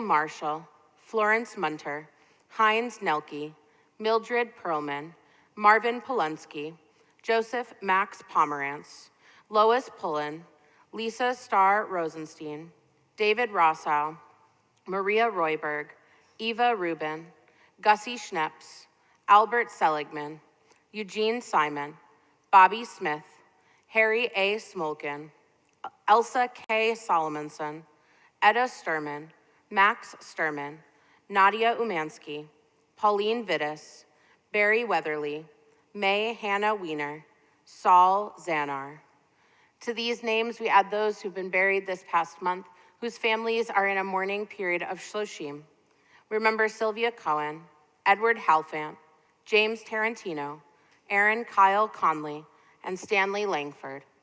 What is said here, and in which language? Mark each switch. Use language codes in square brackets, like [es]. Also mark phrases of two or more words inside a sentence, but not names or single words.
[en] Marshall, Florence Munter, Heinz Nelke, Mildred Perlman, Marvin Polonsky, Joseph Max Pomerantz, Lois Pullen, Lisa Starr Rosenstein, David Rossow, Maria Royberg, Eva Rubin, Gussie Schneps, Albert Seligman, Eugene Simon, Bobby Smith, Harry A. Smolkin, Elsa K. Solomonson, Etta Sturman, Max Sturman, Nadia Umansky, Pauline Vittis, Barry Weatherly, May Hannah Wiener, Saul Zanar. To these names, we add those who've been buried this past month, whose families are in a mourning period of Shloshim. Remember Sylvia Cohen, Edward Halfant, James Tarantino, Aaron Kyle Conley, and Stanley Langford.